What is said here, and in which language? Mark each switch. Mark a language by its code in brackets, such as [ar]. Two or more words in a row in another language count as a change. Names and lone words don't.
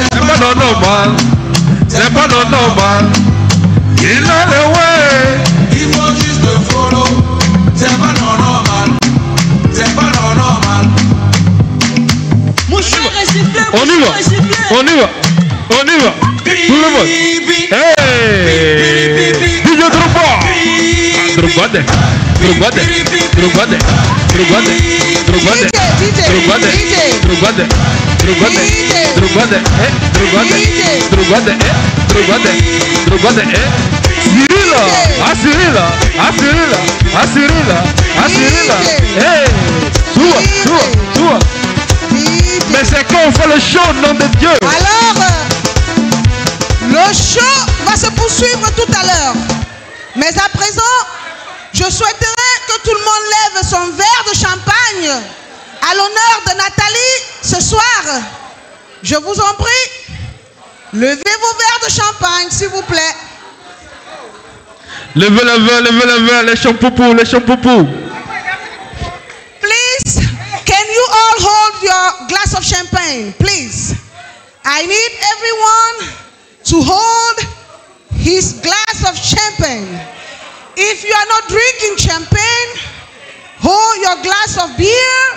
[fr] C'est pas normal. C'est pas normal. Il a le way. Il faut juste le follow. C'est pas normal. C'est pas normal. Mon cher récipié. On y va. On y va. On y va. Tout le monde. Hey. Drogode, drogode, drogode, drogode, drogode, drogode, drogode, drogode, drogode, drogode, drogode, drogode, drogode, Cyrilla, ah Cyrilla, ah Cyrilla, ah Cyrilla, ah Cyrilla, hey, toi. Mais c'est quand on fait le show, nom de Dieu. Alors, le show va se poursuivre tout à l'heure. Mais à présent, je souhaiterais que tout le monde lève son verre de champagne à l'honneur de Nathalie ce soir. Je vous en prie, levez vos verres de champagne, s'il vous plaît. Levez le verre, les champoupous, les champoupous. [en] Please, can you all hold your glass of champagne, please? I need everyone to hold his glass of champagne. If you are not drinking champagne, hold your glass of beer.